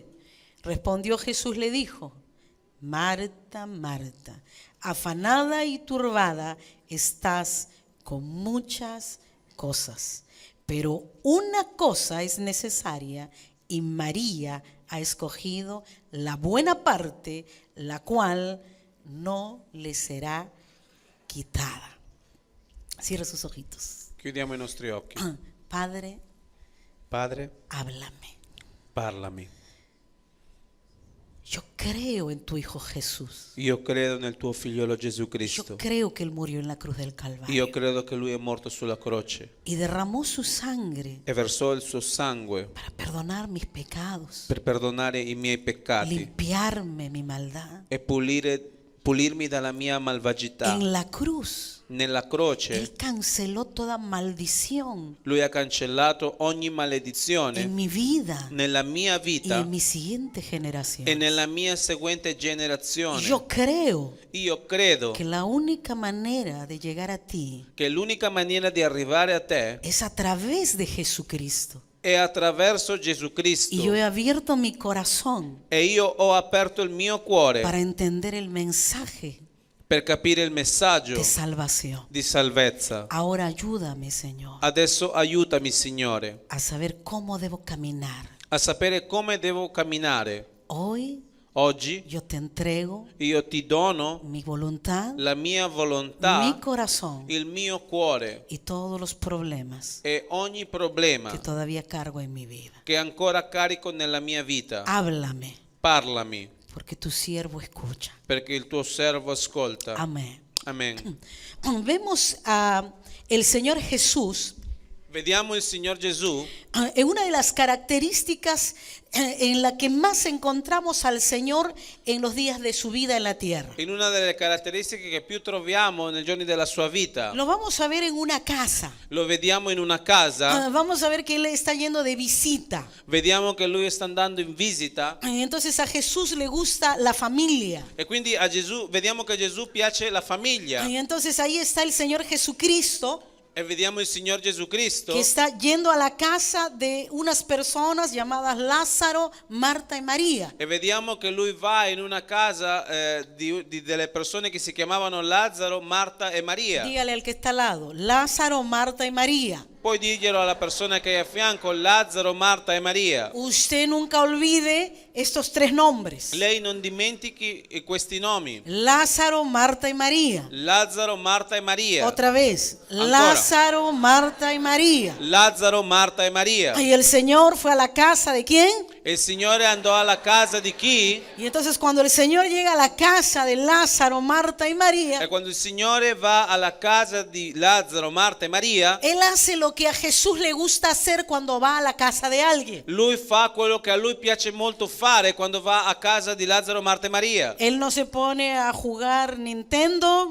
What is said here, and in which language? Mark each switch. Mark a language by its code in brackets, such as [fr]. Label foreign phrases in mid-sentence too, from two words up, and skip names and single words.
[es] Respondió Jesús, le dijo: Marta, Marta, afanada y turbada estás con muchas cosas, pero una cosa es necesaria y María ha escogido la buena parte, la cual no le será quitada. Cierra sus ojitos. [it] Chiudiamo i nostri occhi. [es] Padre, Padre, háblame. [it] parlami. [es] Yo creo en tu Hijo Jesús. [it] Io credo nel tuo figliolo Gesù [es] Yo [it] Cristo. [es] creo que Él murió en la cruz del [it] Io [es] Calvario [it] credo che lui è morto sulla croce [es] y derramó su sangre [it] e versò il suo sangue [es] para perdonar mis pecados, [it] per perdonare i miei peccati [es] limpiarme mi maldad. [it] e pulirmi dalla mia malvagità. [es] En la cruz, [it] Nella croce [es] Él canceló toda maldición [it] lui ha cancellato ogni [es] en [it] maledizione [es] mi vida [it] nella mia [es] y [it] vita [es] en mi siguiente generación. [it] e nella mia seguente generazione. [es] Yo creo [it] Io credo [es] que la única manera de llegar a ti [it] che l'unica maniera di arrivare a te [es] es a través de Jesucristo. [it] è attraverso Gesù [es] Y [it] Cristo. [es] yo he abierto mi corazón [it] E io ho aperto il mio cuore [es] para entender el mensaje [it] per capire il messaggio [es] de salvación. [it] di salvezza. [es] Ahora ayúdame, Señor, [it] Adesso aiutami, Signore, [es] a saber cómo debo caminar. [it] a sapere come devo camminare. [es] Hoy [it] Oggi [es] yo te entrego [it] io ti dono [es] mi voluntad, [it] la mia [es] mi [it] volontà, [es] corazón [it] il mio cuore [es] y todos los problemas [it] e ogni problema [es] que todavía cargo en mi vida. [it] che ancora carico nella mia vita. [es] Háblame, [it] Parlami, [es] porque tu siervo escucha. [it] perché il tuo servo ascolta. [es] Amén. [it] Amen. [es] Vemos a el Señor Jesús [it] Vediamo il Signor Gesù [es] en una de las características en la que más encontramos al Señor en los días de su vida en la tierra. [it] in una delle caratteristiche che più troviamo nei giorni della sua vita. [es] Lo vamos a ver en una casa. [it] Lo vediamo in una casa, [es] Vamos a ver que Él está yendo de visita. [it] vediamo che lui sta andando in visita [es] Entonces a Jesús le gusta la familia. [it] e quindi a Gesù vediamo che a Gesù piace la famiglia. [es] Y entonces ahí está el Señor Jesucristo. [it] e vediamo il Signor Gesù Cristo [es] que está yendo a la casa de unas personas llamadas Lázaro, Marta y María. [it] e vediamo che lui va in una casa delle persone che si chiamavano Lazzaro, Marta e Maria. [es] Dígale al que está al lado, Lázaro, Marta y María. [it] Puoi dirglielo alla persona che è a fianco, Lazzaro, Marta e Maria. [es] Usted nunca olvide estos tres nombres. [it] Lei non dimentichi questi nomi. [es] Lázaro, Marta y María. [it] Lazzaro, Marta e Maria. [es] Otra vez, [it] Ancora. [es] Lázaro, Marta y María. [it] Lazzaro, Marta e Maria. [es] Y el Señor fue a la casa de ¿quién? [it] E il Signore andò alla casa di chi? [es] Y entonces cuando el Señor llega a la casa de Lázaro, Marta y [it] E María, quando il Signore va alla casa di Lazzaro, Marta e Maria, Él hace lo que a Jesús le gusta hacer cuando va a la casa de alguien. lui fa quello che a lui piace molto fare quando va a casa di Lazzaro, Marta e Maria. [es] Él no se pone a jugar Nintendo,